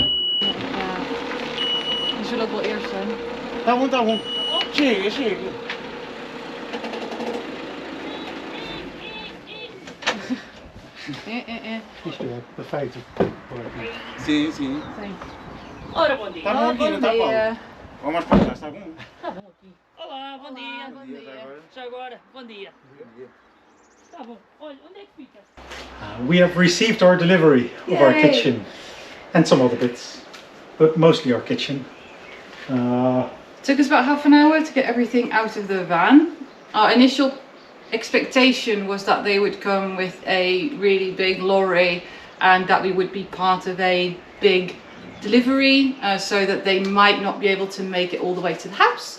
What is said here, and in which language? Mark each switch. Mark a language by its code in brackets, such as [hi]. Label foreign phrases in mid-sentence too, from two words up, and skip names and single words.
[nl] Ja. Die zullen ook wel eerst zijn. Daar zeker, zeker. [pt] Isto é perfeito. Sim, sim. Ora, bom dia. Tá bom, Guina, tá bom. Vamos passar, está bom? Tá bom aqui. Olá, bom dia. Bom dia. Já agora, bom dia. Tá bom. Olha, onde é que fica? [en] We have received our delivery of our kitchen and some other bits, but mostly our kitchen. Took us about half an hour to get everything out of the van. Our initial expectation was that they would come with a really big lorry and that we would be part of a big delivery, so that they might not be able to make it all the way to the house.